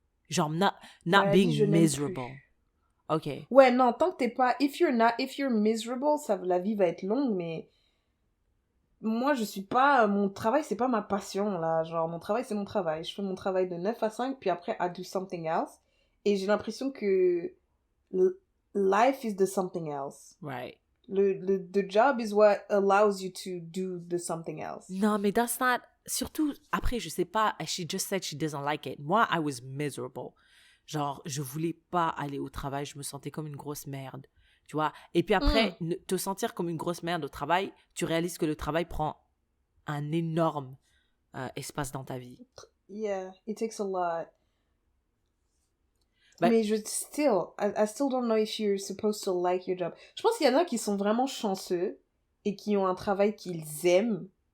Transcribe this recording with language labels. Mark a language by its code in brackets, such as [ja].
[en] Genre, not being miserable. OK. [fr] Ouais, non, tant que t'es pas... [en] If you're miserable, [fr] la vie va être longue, mais... Moi, je suis pas... Mon travail, c'est pas ma passion, là. Genre, mon travail, c'est mon travail. Je fais mon travail de 9 à 5, puis après, [en] I do something else. [fr] Et j'ai l'impression que... [en] Life is the something else. Right. The job is what allows you to do the something else. [fr] Non, mais [en] that's not... [fr] Surtout, après, je sais pas, [en] she just said she doesn't like it. Moi, I was miserable. [fr] Genre, je voulais pas aller au travail, je me sentais comme une grosse merde. Tu vois? Et puis après, te sentir comme une grosse merde au travail, tu réalises que le travail prend un énorme espace dans ta vie. [en] Yeah, it takes a lot. Mais I still don't know if you're supposed to like your job. [fr] Je pense qu'il y en a qui sont vraiment chanceux et qui ont un travail qu'ils aiment.